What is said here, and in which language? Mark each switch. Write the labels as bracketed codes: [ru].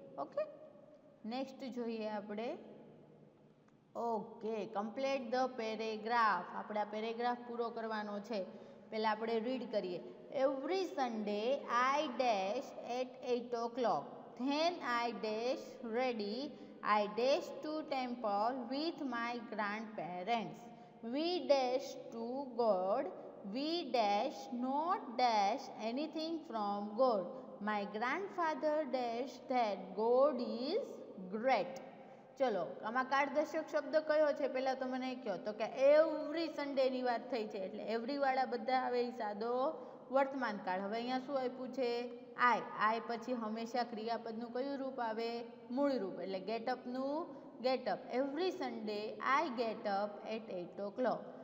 [en] okay, next [gu] જોઈએ આપણે. [en] Okay, complete the paragraph. [gu] આપણે આ પેરેગ્રાફ પૂરો કરવાનો છે. પહેલાં આપણે રીડ કરીએ. [en] Every Sunday I dash at 8 o'clock. Then I dash ready. I dash to temple with my grandparents. We dash to God. We dash not dash anything from God. My grandfather dash that God is great. [gu] ચલો, આમાં કારદર્શક શબ્દ કયો છે? પહેલાં તો મને કહો. તો કે એવરી સન્ડેની વાત થઈ છે એટલે એવરીવાળા બધા આવે એ સાદો વર્તમાન કાળ. હવે અહીંયા શું આપ્યું છે? આઈ પછી હંમેશા ક્રિયાપદનું કયું રૂપ આવે? મૂળ રૂપ. એટલે ગેટઅપનું get up. [en] Every Sunday I get up at 8 o'clock.